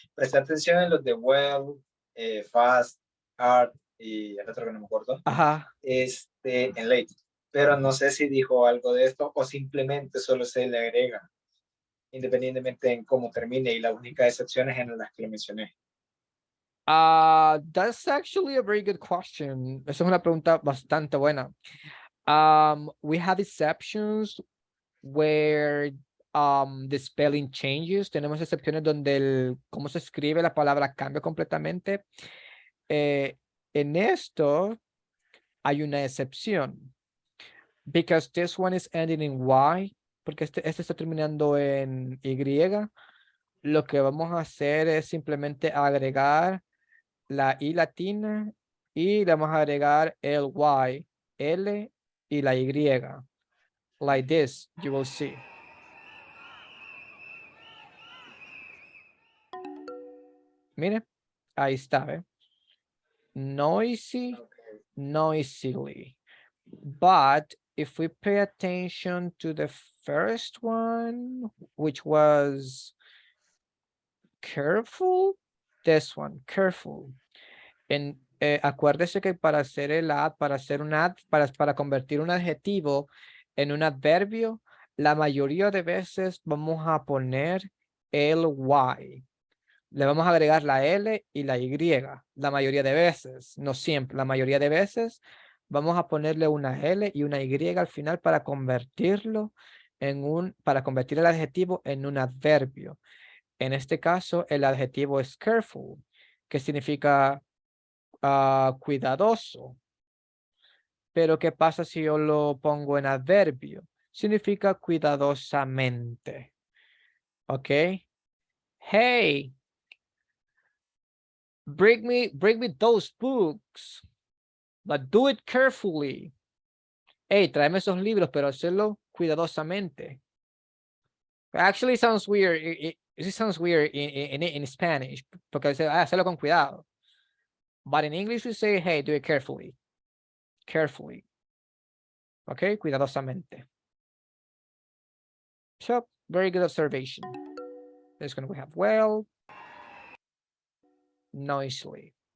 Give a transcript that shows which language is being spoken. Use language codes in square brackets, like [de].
[es] Presté atención en los de well, fast, hard y el otro que no me acuerdo, Ajá. en late. Pero no sé si dijo algo de esto o simplemente solo se le agrega, independientemente en cómo termine, y la única excepción es en las que lo mencioné. [en] That's actually a very good question. [es] Esa es una pregunta bastante buena. [en] We have exceptions where the spelling changes. [es] Tenemos excepciones donde cómo se escribe la palabra cambia completamente. En esto hay una excepción. [en] Because this one is ending in Y, porque este está terminando en Y. [es] Lo que vamos a hacer es simplemente agregar la I latina y le vamos a agregar el Y, L y la Y. [en] Like this, you will see. [es] Mire, ahí está, ¿eh? Noisy, [en] Okay. noisily. But if we pay attention to the first one, which was careful, this one, careful. [es] Acuérdese que para hacer el add, para hacer un add, para convertir un adjetivo en un adverbio, la mayoría de veces vamos a poner el Y. Le vamos a agregar la L y la Y. La mayoría de veces, no siempre, la mayoría de veces vamos a ponerle una L y una Y al final para convertirlo para convertir el adjetivo en un adverbio. En este caso, el adjetivo es careful, que significa cuidadoso. Pero ¿qué pasa si yo lo pongo en adverbio? Significa cuidadosamente. ¿Ok? [en] Hey, bring me those books, but do it carefully. [es] Hey, tráeme esos libros, pero hacerlo cuidadosamente. [en] Actually, it sounds weird. It sounds weird in Spanish, porque hacerlo con cuidado. But in English, we say, hey, do it carefully. Carefully. [es] Okay, cuidadosamente. [en] So, very good observation. This one we have well, noisily.